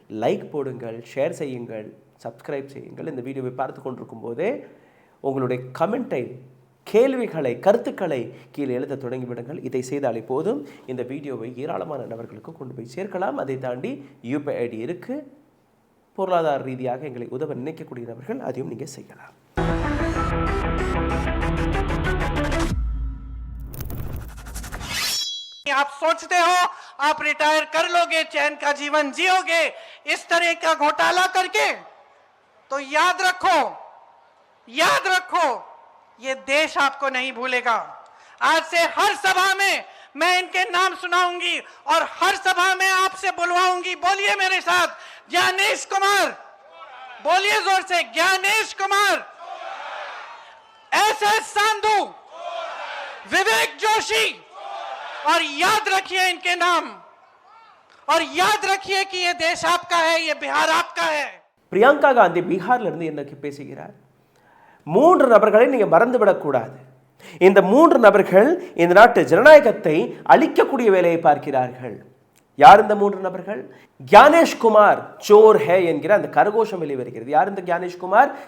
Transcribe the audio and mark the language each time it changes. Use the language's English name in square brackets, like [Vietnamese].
[Tamil] Like போடுங்கள், share செய்யுங்கள், subscribe செய்யுங்கள். இந்த வீடியோவை பார்த்து கொண்டிருக்கும் போதே உங்களுடைய கமெண்ட்டை, கேள்விகளை, கருத்துக்களை கீழே எழுத தொடங்கிவிடுங்கள். இதை செய்தாலே போதும் இந்த வீடியோவை ஏராளமான நபர்களுக்கு கொண்டு போய் சேர்க்கலாம். அதை தாண்டி யூபிஐ ஐடி இருக்குது. பொருளாதார ரீதியாக எங்களை உதவ நினைக்கக்கூடிய நபர்கள் அதையும் நீங்கள் செய்யலாம். [Hindi] आप सोचते हो आप रिटायर कर लोगे, चैन का जीवन जियोगे इस तरह का घोटाला करके? तो याद रखो ये देश आपको नहीं भूलेगा। आज से हर सभा में मैं इनके नाम सुनाऊंगी और हर सभा में आपसे बुलवाऊंगी। बोलिए मेरे साथ, ज्ञानेश कुमार, बोलिए जोर से, ज्ञानेश कुमार, एसएस सांधू, विवेक जोशी, और याद रखिए इनके नाम, और याद रखिए कि ये देश आपका है, ये बिहार आपका है। [Tamil] பிரியங்கா காந்தி பீகார்ல இருந்து என்னைக்கு பேசுகிறார்? 3 நபர்களை நீங்க மறந்துவிடக்கூடாது. இந்த 3 நபர்கள் இந்த நாட்டு ஜனநாயகத்தை அழிக்கக்கூடிய வேலையை பார்க்கிறார்கள். யார் இந்த 3 நபர்கள்? ஞானேஷ் குமார் [Hindi] சோர் ஹே [Tamil] என்கிற அந்த கரகோஷம் வெளிவருகிறது. யார் இந்த ஞானேஷ் குமார்?